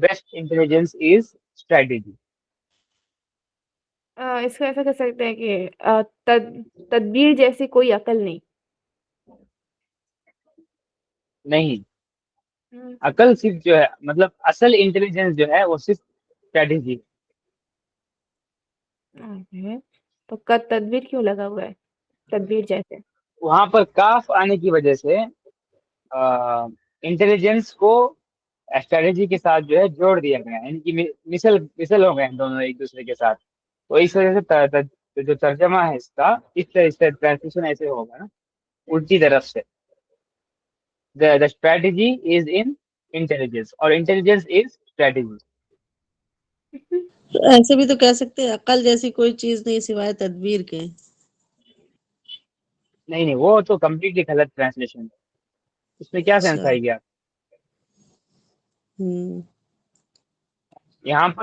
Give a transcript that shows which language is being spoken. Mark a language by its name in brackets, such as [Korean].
[English] best intelligence is strategy. [Urdu] اس کو ایسا کہہ سکتے ہیں کہ تدبیر جیسی کوئی عقل نہیں. نہیں عقل صرف جو ہے مطلب اصل انٹیلیجنس جو ہے وہ صرف اسٹریٹجی. تو کا تدبیر کیوں لگا ہوا ہے تدبیر جیسے؟ وہاں پر کاف آنے کی وجہ سے انٹیلیجنس کو اسٹریٹجی کے ساتھ جو ہے جوڑ دیا گیا ہے، یعنی کہ مثل ہو گئے ہیں دونوں ایک دوسرے کے ساتھ. تو اس وجہ سے جو ترجمہ ہے اس کا اس ٹرانسلیشن ایسے ہوگا نا الٹی طرف سے. [English] the strategy is in intelligence اور intelligence is strategy. [Urdu] تو ایسے بھی تو کہہ سکتے ہیں عقل جیسی کوئی چیز نہیں سوائے تدبیر کے. نہیں وہ تو کمپلیٹلی غلط ٹرانسلیشن ہے. اس میں کیا سینس اچھا آئی گیا؟ یہاں پر